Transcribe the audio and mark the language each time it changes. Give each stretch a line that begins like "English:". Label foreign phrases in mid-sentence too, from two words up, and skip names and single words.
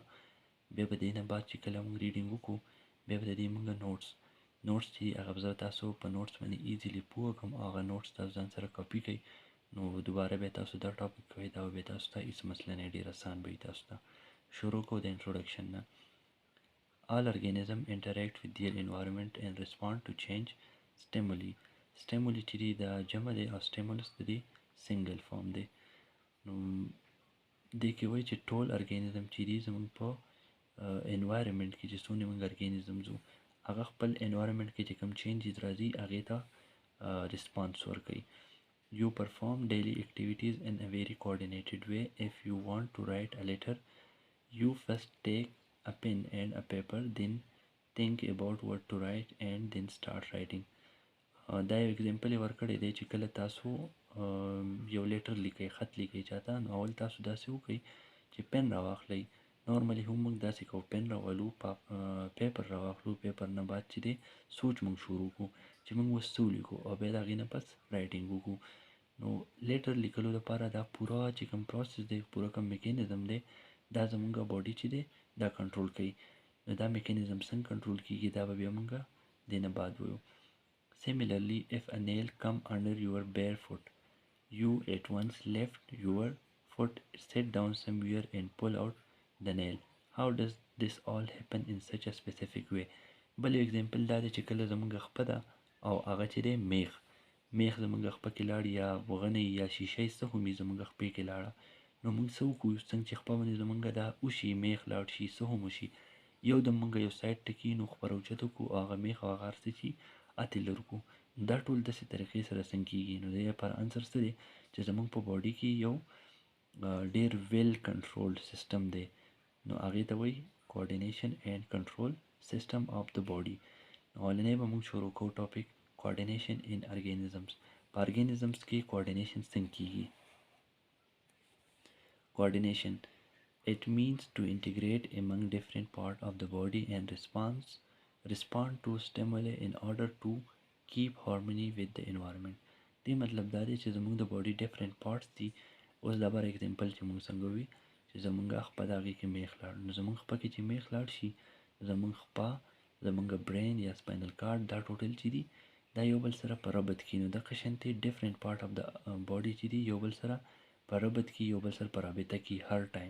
Pashto: بیا به دې نه بعد چې کله موږ ریډینګ وکړو بیا به د دې موږ نوټس چې هغه به زه تاسو په نوټس باندې ایزیلی پوه کړم. هغه نوټس تاسو ځان سره کاپي کړئ، نو دوباره بیا تاسو دا ټاپک کوئ، دا به بیا تاسو ته هېڅ مسله نه، ډېر اسان به وي تاسو ته. شروع کوو د انټروډکشن نه.
English: All organisms interact with their environment and respond to change stimuli.
Pashto: stimuli چې دی دا جمع دی او stimulus د دې سنګل فارم دی. نو دې کې وایي چې ټول ارګانیزم چې دي زموږ په انوایرمنټ کې چې څونه موږ ارګانیزمز وو هغه خپل انوایرمنټ کې چې کوم چینجز راځي هغې ته ریسپانس ورکوي.
English: You perform daily activities in a very coordinated way. If you want to write a letter, you first take a pen and a paper, then think about what to write and then start writing.
Pashto: دا یو اگزامپل یې ورکړی دی چې کله تاسو یو لیټر لیکئ، خط لیکئ چاته، نو اول تاسو داسې وکړئ چې پن راواخلئ. نارملی هم موږ داسې کوو، پن راولو، پیپر راواخلو، پیپر نه بعد چې دی سوچ موږ شروع کړو چې موږ اوس څه ولیکو، او بیا د هغې نه پس رایټینګ وکړو. نو لیټر لیکلو لپاره دا پوره چې کوم پروسس دی، پوره کوم میکانیزم دی، دا زموږ باډي چې دی دا کنټرول کوي. نو دا میکانیزم څنګه کنټرول کیږي دا به بیا موږ دې نه بعد وایو.
English: Similarly, if a nail come under your bare foot, you at once lift your foot, sit down somewhere and pull out the nail. How does this all happen in such a specific way?
Pashto: بل اگزامپل دا دی چې کله زموږ خپه ده او هغه چې دی میخ زموږ خپه کې لاړ، یا وغنۍ یا شیشه څه هم وي زموږ خپې کې لاړه، نو موږ څه وکړو، څنګه چې خپه باندې زموږ دا وشي، میخ لاړ شي، څه هم وشي، یو دم موږ یو سایډ ته کښېنو، خپه راوچته کړو، هغه میخ او هغه هر څه چې اتې لر کړو. دا ټول داسې طریقې سره څنګه کېږي. نو د دې لپاره انسر څه دی چې زموږ په باډي کې یو ډېر
English: well controlled system
Pashto: دی، نو هغې ته وایي
English: coordination and control system of the body.
Pashto: اولنی به موږ شروع کوو ټاپک
English: coordination in organisms.
Pashto: په ارګانیزمز کې کوارډینیشن څنګه کېږي.
English: Coordination. It means to integrate among different parts of the body and respond to stimuli in order to keep harmony with the environment.
Pashto: دې مطلب دا دی چې زموږ د باډي
English: different parts
Pashto: دي. اوس دا بر اگزامپل چې موږ څنګه وي چې زموږ خپه د هغې کې میخ لاړ، نو زموږ خپه کې چې میخ لاړ شي، زموږ خپه، زموږ برین یا سپاینل کارډ، دا ټوټل چې دي دا یو بل سره په ربط کې، نو دغه شانتې
English: different part of the body
Pashto: چې دي یو بل سره په ربط کې، یو بل سره په رابطه کې هر ټایم.